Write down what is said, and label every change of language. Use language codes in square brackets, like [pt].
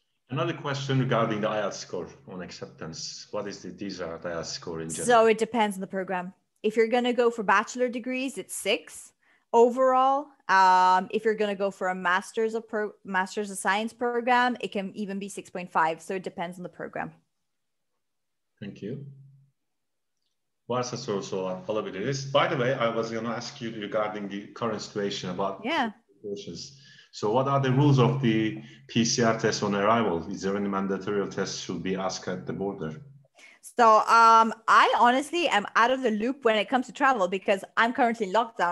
[en] Another question regarding the IELTS score on acceptance. What is the desired IELTS score in general? So it depends on the program. If you're going to go for bachelor degrees, it's 6 overall. If you're going to go for a master's of science program, it can even be 6.5. So it depends on the program. Thank you. [tr] Varsa sorusu olan alabiliriz. [en] By the way, I was going to ask you regarding the current situation about questions. So what are the rules of the PCR test on arrival? Is there any mandatory test should be asked at the border? So I honestly am out of the loop when it comes to travel because I'm currently locked down.